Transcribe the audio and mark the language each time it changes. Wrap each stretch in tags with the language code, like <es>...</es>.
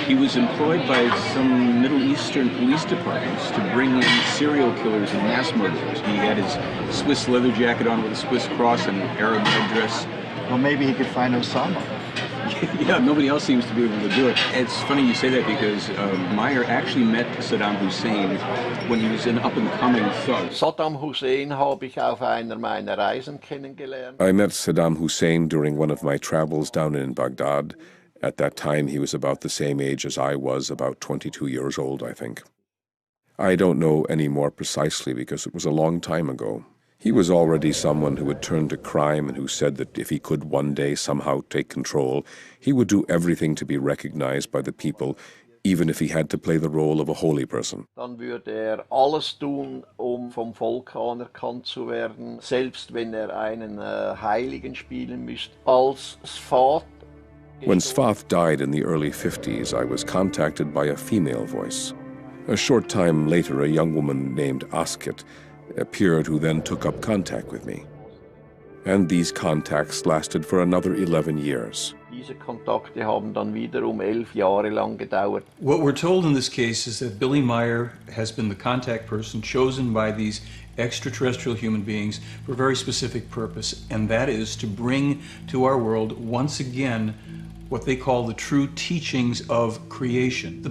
<en>He was employed by some Middle Eastern police departments to bring in serial killers and mass murderers. He had his Swiss leather jacket on with a Swiss cross and an Arab headdress. Well, maybe he could find Osama. Yeah, nobody else seems to be able to do it. It's funny you say that because Meier actually met Saddam Hussein when he was an up-and-coming thug.</en> <de>Saddam Hussein habe ich auf einer meiner Reisen kennengelernt.</de> <en>I met Saddam Hussein during one of my travels down in Baghdad. At that time, he was about the same age as I was, about 22 years old, I think. I don't know any more precisely because it was a long time ago. He was already someone who had turned to crime and who said that if he could one day somehow take control, he would do everything to be recognized by the people, even if he had to play the role of a holy person.</en> <de>Dann würde alles tun, vom Volk anerkannt zu werden, selbst wenn einen Heiligen spielen müsste. Als Svath</de> <en>When Svath died in the early 50s, I was contacted by a female voice. A short time later, a young woman named Asket appeared who then took up contact with me. And these contacts lasted for another 11 years.</en> <de>Diese Kontakte haben dann wiederum 11 Jahre lang gedauert.</de> <en>What we're told in this case is that Billy Meier has been the contact person chosen by these extraterrestrial human beings for a very specific purpose, and that is to bring to our world once again what they call the true teachings of creation.</en>